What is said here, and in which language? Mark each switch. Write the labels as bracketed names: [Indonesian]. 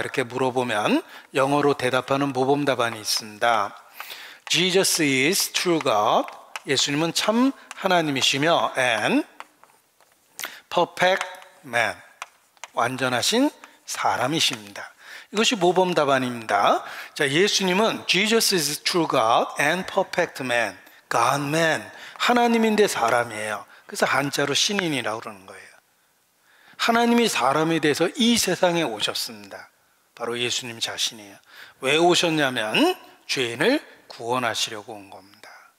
[Korean] 이렇게 물어보면 영어로 대답하는 모범 답안이 있습니다. [English] Jesus is true God. [Korean] 예수님은 참 하나님이시며 [English] and perfect man. [Korean] 완전하신 사람이십니다. 이것이 모범 답안입니다. 자, 예수님은 [English] Jesus is true God and perfect man. God man. [Korean] 하나님인데 사람이에요. 그래서 한자로 신인이라고 그러는 거예요. 하나님이 사람이 돼서 이 세상에 오셨습니다. 바로 예수님 자신이에요. 왜 오셨냐면 죄인을 구원하시려고 온 겁니다.